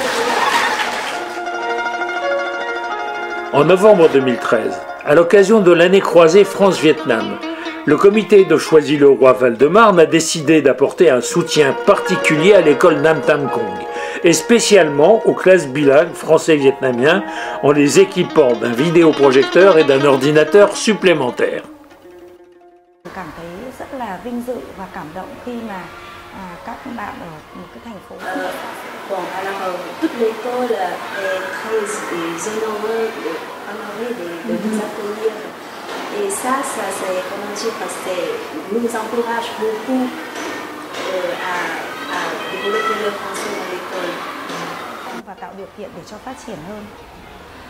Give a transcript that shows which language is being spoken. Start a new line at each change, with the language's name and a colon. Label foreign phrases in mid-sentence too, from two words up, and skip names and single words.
French: En novembre 2013, à l'occasion de l'année croisée France-Vietnam, le comité de Choisy-le-Roi Val-de-Marne a décidé d'apporter un soutien particulier à l'école Nam Tam Kong, et spécialement aux classes bilingues français-vietnamien en les équipant d'un vidéoprojecteur et d'un ordinateur supplémentaire.
Vietnamese: Cảm thấy rất là vinh dự và cảm động khi mà các bạn ở một cái thành phố.
French: Bon, alors toute l'école est très honorée de nous accueillir. Et ça c'est comment dire, parce que nous encourage beaucoup à développer le français dans l'école.
Vietnamese: Và tạo điều kiện để cho phát triển hơn.